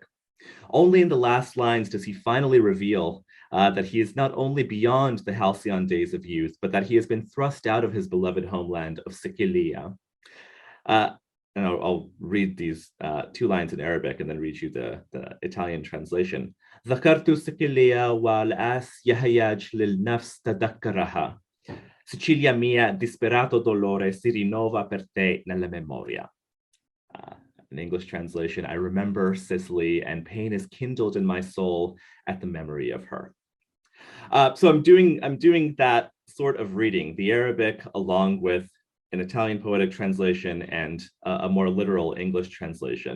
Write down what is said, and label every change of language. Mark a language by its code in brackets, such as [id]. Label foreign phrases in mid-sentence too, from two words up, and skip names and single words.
[en] Only in the last lines does he finally reveal that he is not only beyond the halcyon days of youth, but that he has been thrust out of his beloved homeland of Sicilia. And I'll read these two lines in Arabic and then read you the Italian translation. [ar] ذكرت سيكيليا والآس يهيج للنفس تذكرها. [it] Sicilia mia, disperato dolore si rinnova per te nella memoria. [en] An English translation, I remember Sicily and pain is kindled in my soul at the memory of her. So I'm doing that sort of reading, the Arabic along with an Italian poetic translation and a more literal English translation.